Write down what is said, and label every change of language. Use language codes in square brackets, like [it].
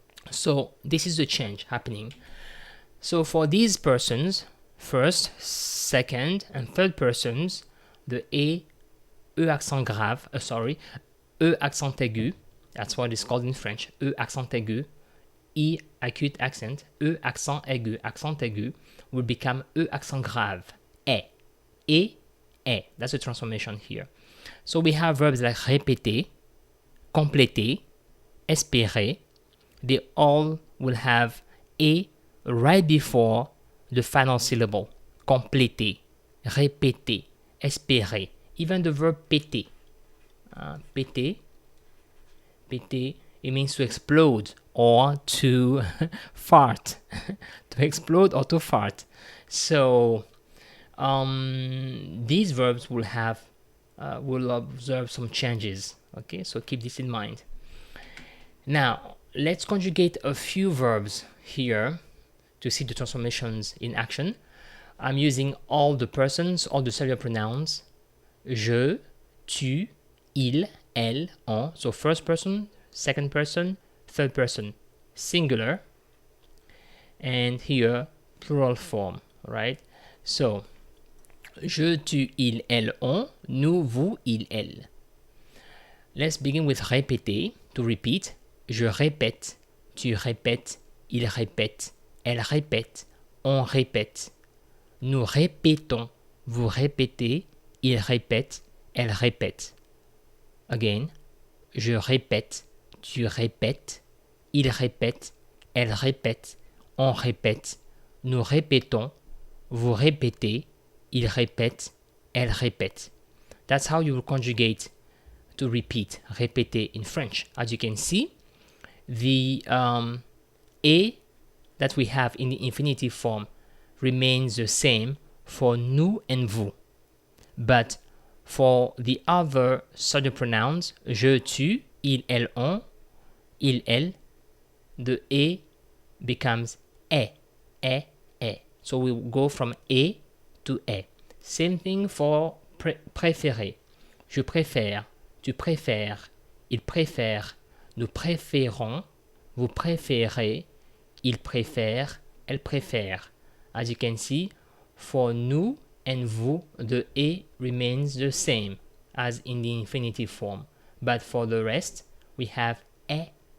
[en] So this is the change happening. So for these persons, first, second, and third persons, the E accent grave, E accent aigu, that's what it's called in French, E accent aigu, I acute accent, E accent aigu will become E accent grave, E, est. That's the transformation here. So we have verbs like répéter, compléter, espérer. They all will have et right before the final syllable. [fr] Compléter, répéter, espérer. [en] Even the verb péter. Péter, péter, it means to explode or to fart. To explode or to fart. So these verbs will have will observe some changes. Okay, so keep this in mind. Now let's conjugate a few verbs here to see the transformations in action. I'm using all the persons, all the singular pronouns. [fr] Je, tu, il, elle, on. [en] So first person, second person, third person, singular. And here, plural form, right? [fr] So, je, tu, il, elle, on. Nous, vous, il, elle. [en] Let's begin with répéter, to repeat. [fr] Je répète, tu répètes, il répète, elle répète, on répète. Nous répétons, vous répétez, il répète, elle répète. [en] Again, [fr] je répète, tu répètes, il répète, elle répète, on répète. Nous répétons, vous répétez, il répète, elle répète. [en] That's how you will conjugate to repeat, répéter in French. As you can see, the et that we have in the infinitive form remains the same for nous and vous. But for the other subject pronouns, [fr] je, tu, il, elle, on, il, elle, [en] the et becomes est. So we go from et to est. Same thing for préférer. [fr] Je préfère, tu préfères, il préfère, nous préférons, vous préférez, il préfère, elle préfère. [en] As you can see, for nous and vous, the et remains the same as in the infinitive form. But for the rest, we have est.